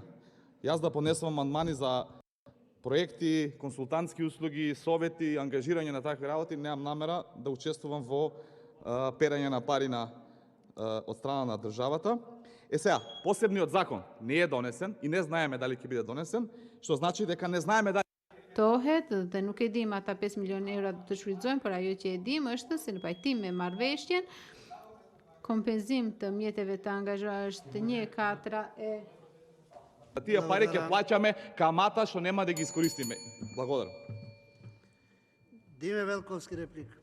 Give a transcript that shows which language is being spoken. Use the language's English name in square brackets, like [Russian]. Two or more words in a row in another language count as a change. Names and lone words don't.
[Macedonian] Јас да поднесам амандмани за проекти, консултантски услуги, совети, ангажирање на такви работи, немам намера да учествувам во перање на пари од страна на државата. Сега, посебниот закон не е донесен и не знаеме дали ќе биде донесен, што значи дека не знаеме дали [Albanian] dhe nuk e dim ata 5 milionë euro do të shfrytëzojnë, por ajo që e dim është se në pajtim me marrëveshjen, kompenzim të mjeteve të angazhuar është 1/4 e [Macedonian] тие пари ќе плаќаме камата што нема да ги искористиме. Благодарам. Диме Велковски реплика.